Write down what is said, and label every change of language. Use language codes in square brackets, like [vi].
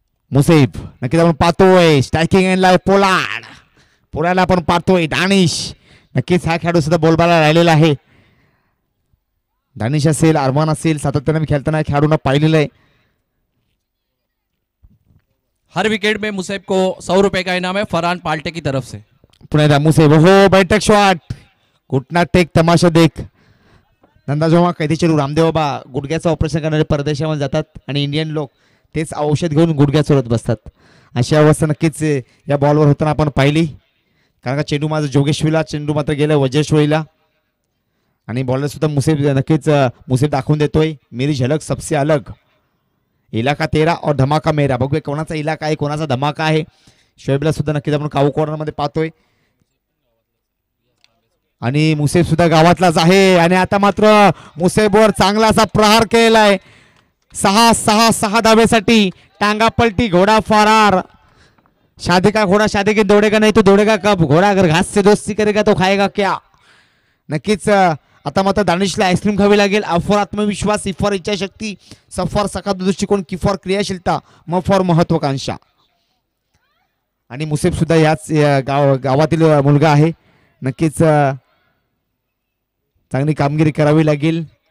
[mr] मुसेब नक्कीच आपण पाहतोय. स्ट्रायकिंग एंडला पोलाडला आपण पाहतोय. दानिश नक्कीच हा खेळाडू सुद्धा बोलबाला राहिलेला आहे. दानिश असेल, अरमान असेल, सातत्याने खेळताना खेळाडूंना पाहिलेलं आहे. [hi] हर विकेट में मुसेब को 100 रुपए का इनाम है फरहान पाल्टे की तरफ से. [mr] पुन्हा एकदा मुसेब. हो, [hi] बैठक शॉट, घुटना टेक, तमाशा देख. [mr] नंदा जेव्हा कैदी चेंडू, रामदेव बाबा गुडघ्याचं ऑपरेशन करणारे परदेशामध्ये जातात आणि इंडियन लोक तेच औषध घेऊन गुडघ्या चोरत बसतात. अशी अवस्था नक्कीच या बॉलवर होताना आपण पाहिली. कारण का चेंडू माझा जोगेश्वरीला, चेंडू मात्र गेला वज्रेश्वरीला आणि बॉलर सुद्धा मुसेब नक्कीच मुसेब दाखवून देतोय. [hi] मेरी झलक सबसे अलग, इलाका तेरा और धमाका मेरा. [mr] बघूया कोणाचा इलाका आहे, कोणाचा धमाका आहे. शोएबला सुद्धा नक्कीच आपण काऊ कॉर्नर मध्ये पाहतोय आणि मुसेब सुद्धा गावातलाच आहे. आणि आता मात्र मुसेबवर चांगला असा प्रहार केलाय. 6 धावेसाठी [hi] टांगा पलटी, घोडा फरार. शादी का घोडा शादी के दौड़ेगा नहीं तो दौड़ेगा कब, घोडा अगर घास से दोस्ती करेगा तो खाएगा क्या. [mr] नक्कीच आता मात्र दानिशला आईस्क्रीम खावी लागेल. अफर आत्मविश्वास, इफर इच्छाशक्ती, सफर सकारात्मक दृष्टिकोन, किफर क्रियाशीलता, मफर महत्वाकांक्षा. आणि मुसेब सुद्धा याच गावातील मुलगा आहे. नक्कीच चांगली कामगिरी करावी लागेल.